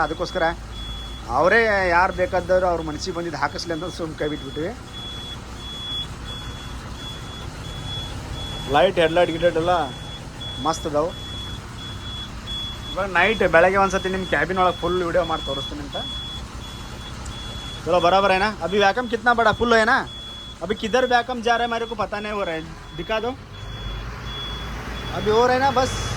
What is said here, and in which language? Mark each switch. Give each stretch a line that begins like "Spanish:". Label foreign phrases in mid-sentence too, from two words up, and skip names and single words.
Kannada: ಅದಕ್ಕೋಸ್ಕರ ಅವರೇ ಯಾರು ಬೇಕಾದವರು ಅವ್ರ ಮನಸ್ಸಿಗೆ ಬಂದಿದ್ದು ಹಾಕಿಸ್ಲಿ ಅಂತ ಸುಮ್ಮನೆ ಕೈ ಬಿಟ್ಬಿಟ್ಟಿವಿ.
English: light headlight
Kannada: ಗಿಡ್ಲೈಟ್ ಎಲ್ಲ ಮಸ್ತ್ ಅದಾವೆ. ಇವಾಗ ನೈಟ್ ಬೆಳಗ್ಗೆ ಒಂದ್ಸತಿ ನಿಮ್ಮ ಕ್ಯಾಬಿನ್ ಒಳಗೆ
English: full video
Kannada: ಮಾಡಿ ತೋರಿಸ್ತೀನಿ ಅಂತ.
Hindi: चलो बराबर है ना. अभी वैकम कितना बड़ा फुल है ना. अभी किधर वैकम जा रहा है मेरे को पता नहीं हो रहा है. दिखा दो. अभी हो रहा है ना बस.